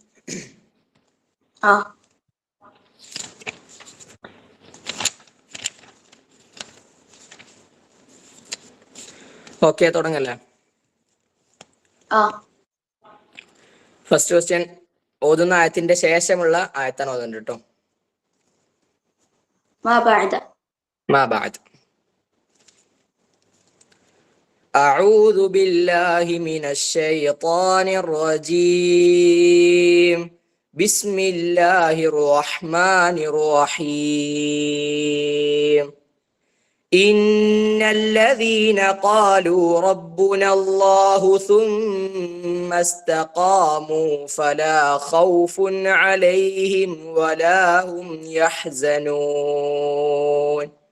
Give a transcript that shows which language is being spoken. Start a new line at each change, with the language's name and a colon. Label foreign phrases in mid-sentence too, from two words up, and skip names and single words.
Malayalam: ഓക്കെ, തുടങ്ങല്ലേ.
English: first question
Malayalam: ഓതുന്ന ആയത്തിന്റെ ശേഷമുള്ള ആയത്താണ് ഓതുന്നത് കേട്ടോ.
Arabic: ما بعد. أعوذ بالله من الشيطان الرجيم. بسم الله الرحمن الرحيم. إن الذين قالوا ربنا الله ثم استقاموا فلا خوف عليهم ولا هم يحزنون.